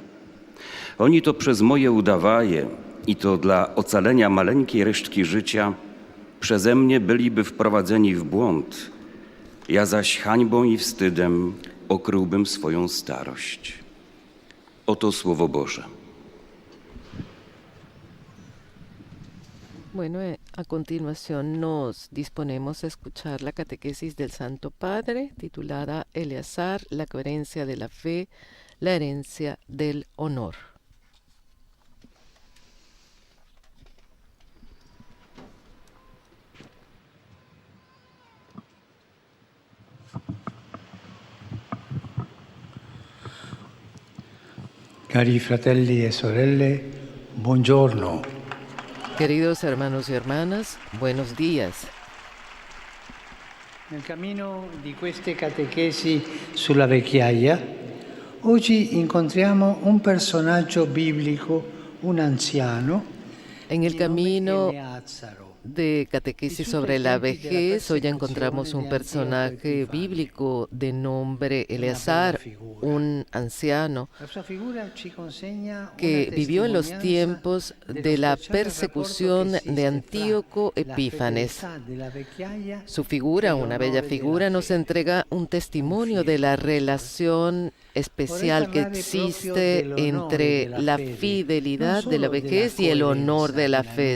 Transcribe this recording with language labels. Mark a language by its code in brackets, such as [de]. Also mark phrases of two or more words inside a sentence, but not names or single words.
[pl] Oni to przez moje udawaje i to dla ocalenia maleńkiej resztki życia przeze mnie byliby wprowadzeni w błąd. Ja zaś hańbą i wstydem okryłbym swoją starość. Oto Słowo Boże. [es] Bueno, a continuación nos disponemos a escuchar la catequesis del Santo Padre, titulada Eleazar, la coherencia de la fe, la herencia del honor. [it] Cari fratelli e sorelle, buongiorno. [es] Queridos hermanos y hermanas, buenos días. [it] Nel cammino di queste catechesi sulla vecchiaia, oggi incontriamo un personaggio biblico, un anziano, [es] En el camino [it] Eleazaro. [es] de catequesis sobre la vejez, hoy encontramos un personaje bíblico de nombre Eleazar, un anciano [it] La sua figura ci consegna [es] que [it] una [es] vivió en los [it] testimonianza [es] tiempos de la persecución de Antíoco Epífanes. Su figura, una bella figura, nos entrega un testimonio de la relación especial que existe entre la fidelidad de la vejez y el honor de la fe.